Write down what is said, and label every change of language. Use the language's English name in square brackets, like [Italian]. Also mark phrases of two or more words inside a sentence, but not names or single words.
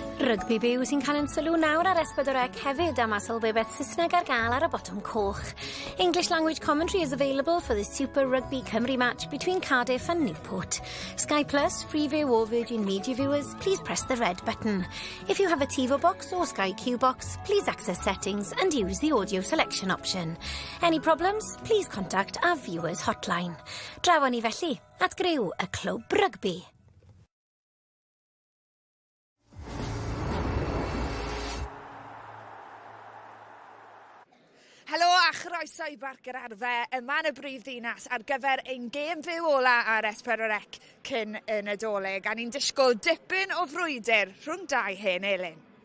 [Welsh] Rygbi byw sy'n cael yn sylw nawr ar S4C hefyd am asolbebeth Saesneg ar gael ar y botwm coch. [English] English language commentary is available for the Super Rygbi Cymru match between Cardiff and Newport. Sky Plus, Freeview or Virgin Media viewers, please press the red button. If you have a TiVo box or Sky Q box, please access settings and use the audio selection option. Any problems, please contact our viewers hotline. [Welsh] Draw ni felly at Griw y Clwb Rygbi. Helo a chroeso i Barc yr Arfe yma yn y brifddinas ar gyfer ein gêm fyw ola ar S4C cyn y Nadolig a ni'n disgwyl dipyn o frwydr rhwng dau hen elyn.